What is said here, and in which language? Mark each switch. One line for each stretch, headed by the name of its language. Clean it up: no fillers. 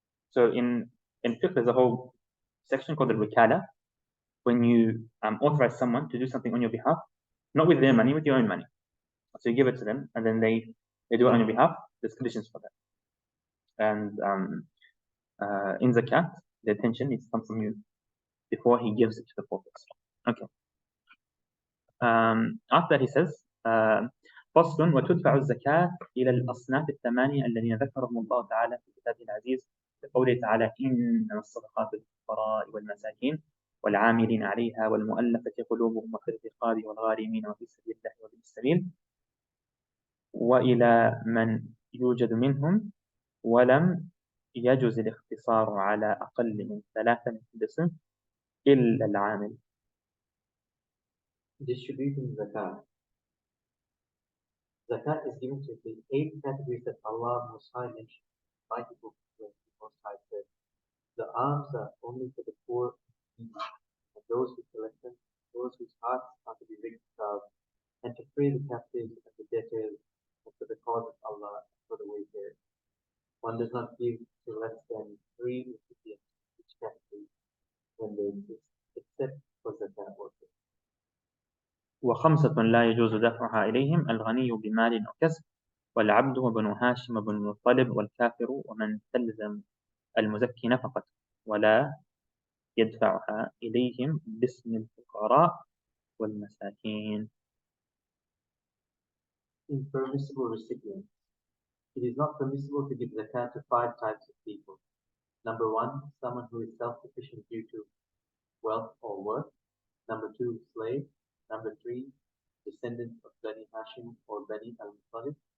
English: So in fiqh, there's a whole section called the wikala, when you authorize someone to do something on your behalf, not with their money, with your own money. So you give it to them, and then they do it on your behalf. There's conditions for that. And in zakat, the attention needs to come from you before he gives it to the poor person. Okay. After that he says,
Arabic: فصل وتدفع الزكاة إلى الأصناف الثمانية الذين ذكرهم الله تعالى في كتابه العزيز بقوله تعالى إنما الصدقات للفقراء والمساكين والعاملين عليها والمؤلفة قلوبهم وفي الرقاب والغارمين وفي سبيل الله وابن السبيل وإلى من يوجد منهم ولم يجوز الاختصار على أقل من 3 من كل صنف إلا العامل.
English: Distributing zakat. Zakat is given to the 8 categories that Allah Most High mentioned. By the book, when He Most High said, the alms are only for the poor and those who collect them, those whose hearts are to be reconciled, and to free the captives and the debtors, and for the cause of Allah and for the wayfarer. One does not give to less than 3 recipients of each category when they exist, except for zakat workers.
Arabic: وخمسة لا يجوز دفعها إليهم الغني بمال أو كسب والعبد وبنو هاشم وبنو المطلب والكافر ومن تلزم المزكي نفقة ولا يدفعها إليهم باسم الفقراء والمساكين.
English: Impermissible recipients. It is not permissible to give zakat to 5 types of people. Number 1, someone who is self-sufficient due to wealth or worth. Number 2, slave. Number 3, descendants of Bani Hashim or Bani al-Muttalib.